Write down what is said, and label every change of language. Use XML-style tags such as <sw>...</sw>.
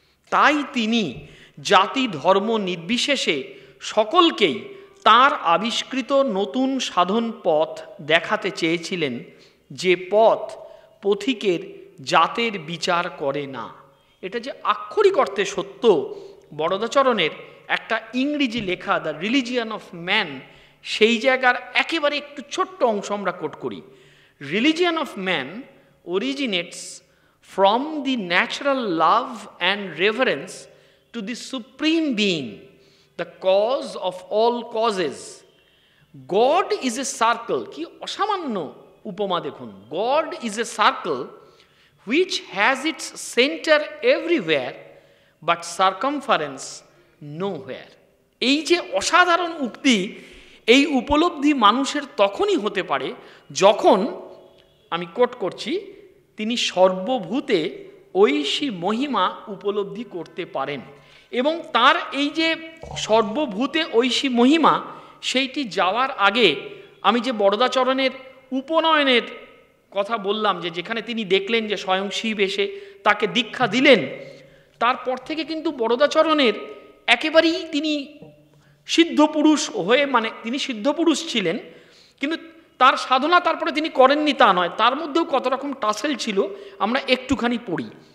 <bn>তাই তিনি জাতি ধর্ম নির্বিশেষে সকলকেই তার আবিষ্কৃত নতুন সাধন পথ দেখাতে চেয়েছিলেন, যে পথ পথিকের জাতের বিচার করে না। এটা যে আক্ষরিক অর্থে সত্য। বরদাচরণের একটা ইংরেজি লেখা দ্য রিলিজিয়ান অফ ম্যান, সেই জায়গার একেবারে একটু ছোট্ট অংশ আমরা কোট করি।</bn> <en>Religion of man originates from the natural love and reverence to the supreme being, the cause of all causes. God is a circle.</en> <bn>কি অসামান্য উপমা দেখুন।</bn> <en>God is a circle which has its center everywhere but circumference nowhere.</en> <bn>এই যে অসাধারণ উক্তি, এই উপলব্ধি মানুষের তখনই হতে পারে যখন, আমি কোট করছি, তিনি সর্বভূতে ঐশী মহিমা উপলব্ধি করতে পারেন। এবং তার এই যে সর্বভূতে ঐশী মহিমা, সেইটি যাওয়ার আগে আমি যে বরদাচরণের উপনয়নের কথা বললাম, যে যেখানে তিনি দেখলেন যে স্বয়ং শিব এসে তাকে দীক্ষা দিলেন, তারপর থেকে কিন্তু বরদাচরণের একেবারেই তিনি সিদ্ধপুরুষ হয়ে, মানে তিনি সিদ্ধপুরুষ ছিলেন, কিন্তু তার সাধনা তারপরে তিনি করেননি তা নয়, তার মধ্যেও কত রকম টাসেল ছিল আমরা একটুখানি পড়ি।</bn>